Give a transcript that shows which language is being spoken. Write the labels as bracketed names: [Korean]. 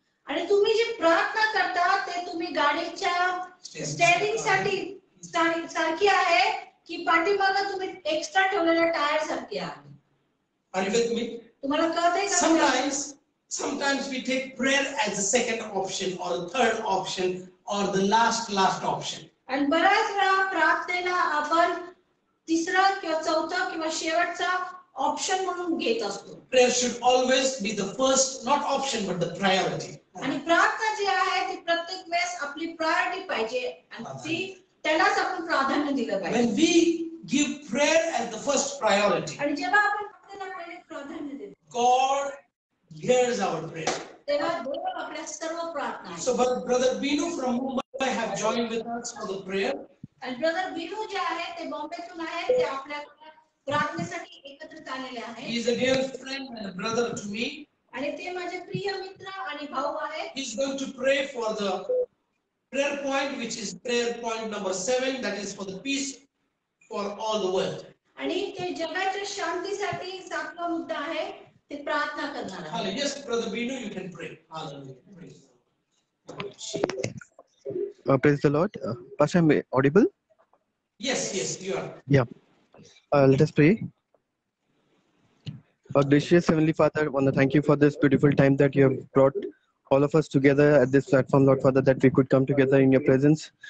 [Marathi] आणि तुम्ही जी प्रार्थना करता ते तुम्ही गाडीच्या स्टेअरिंग साठी सारखी आहे की पाठीमागे तुम्ही एक्स्ट्रा ठेवलेल्या टायर सारखी आहे. [English] Are you with me? [Marathi] तुम्हाला कळतंय का? [English] Sometimes we take prayer as the second option or the third option or the last option. [Marathi] आणि बऱ्याच वेळा प्रार्थनेला आपण तिसरा किंवा चौथा किंवा शेवटचा ऑप्शन म्हणून घेत असतो. [English] Prayer should always be the first, not option, but the priority. [Marathi] आणि प्रार्थना जी आहे ती प्रत्येक वेळेस आपली प्रायोरिटी पाहिजे आणि ती त्यालाच आपण प्राधान्य दिलं पाहिजे. [English] When we give prayer as the first priority, [Marathi] आणि जेव्हा आपण प्रार्थनेला पहिले प्राधान्य देतो [English] God hears our prayer. [Marathi] तेव्हा देव आपल्या सर्व प्रार्थना. [English] So brother Binu from Mumbai have joined with us for the prayer. [Marathi] आणि ब्रदर बिनू जे आहे ते बॉम्बेतून आहेत, ते आपल्या प्रार्थनेसाठी एकत्रित आलेले आहेत. [English] He is a dear friend and a brother to me. [Marathi] आणि ते माझे प्रिय मित्र आणि भाऊ आहेत. [English] He is going to pray for the prayer point, which is prayer point number 7, that is for the peace for all the world. [Marathi] आणि ते जगाच्या शांतीसाठी सातवा मुद्दा आहे, ते प्रार्थना करणार आहे. [English] Hallelujah. Yes, brother Binu, you can pray. Hallelujah. Praise the Lord. Praise the Lord. Pastor, am I audible? Yes, you are. Yeah. Let us pray. Our gracious Heavenly Father, I want to thank you for this beautiful time that you have brought all of us together at this platform, Lord Father, that we could come together in your presence.